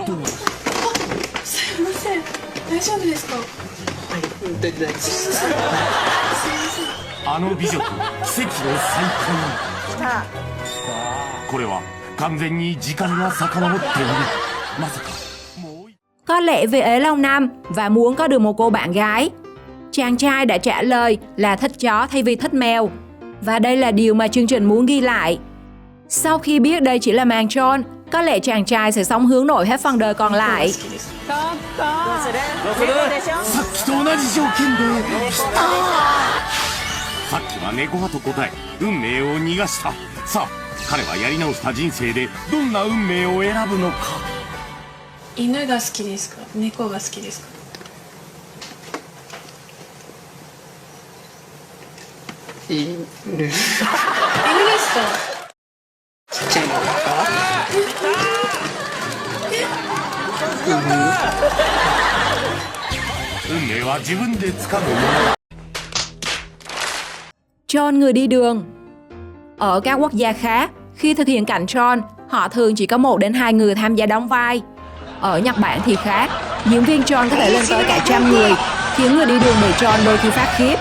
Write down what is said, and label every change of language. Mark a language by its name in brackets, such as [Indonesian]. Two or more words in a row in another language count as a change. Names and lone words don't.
[Japanese] すいません大丈夫ですか大丈夫ですあの美女と奇跡の再会これは完全に時間が遡っているまさか [Vietnamese] Có lẽ vì ế lâu năm và muốn có được một cô bạn gái, chàng trai đã trả lời là thích chó thay vì thích mèo. Và đây là điều mà chương trình muốn ghi lại. Sau khi biết đây chỉ là màn trôn, có lẽ chàng trai sẽ sống hướng nội hết phần đời còn lại. [Japanese] さっきと同じ条件で来たさっきは猫派と答え運命を逃がしたさあ彼はやり直した人生でどんな運命を選ぶのか犬が好きですか猫が好きですか犬ですかちっちゃいのですか運命は自分で掴むもの [Vietnamese] Trôn người đi đường. Ở các quốc gia khác, khi thực hiện cảnh trôn, họ thường chỉ có 1 đến 2 người tham gia đóng vai. Ở Nhật Bản thì khác, diễn viên John có thể lên tới cả 100 người, khiến người đi đường bị John đôi khi phát khiếp.